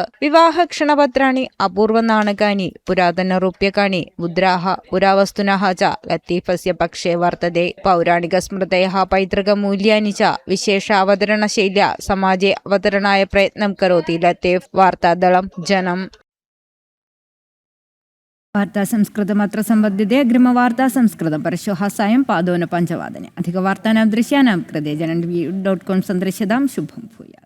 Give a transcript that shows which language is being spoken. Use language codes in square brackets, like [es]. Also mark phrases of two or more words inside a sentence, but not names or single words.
[sa] വിവാഹക്ഷണപത്രാണി അപൂർവനാണകാനി പുരാതനറൂപ്യകാണി മുദ്രാഃ പുരാവസ്തുനഃ ച ലത്തീഫസ്യ പക്ഷേ വർത്തതെ. പൗരാണികസ്മൃതയഃ പൈതൃകമൂല്യാനി च വിശേഷാവതരണശൈല്യാ സമാജേ അവതരണായ പ്രയത്നം കരോതി ലത്തീഫ്. വാർത്താദളം ജനം. वार्ता संस्कृतम् अत्र सम्बध्यते अग्रिमवार्ता संस्कृतं परश्वः सायं 5:15 अधिकवार्तानां दृश्यानां कृते जनन्.com सन्दृश्यतां शुभं भूयात्।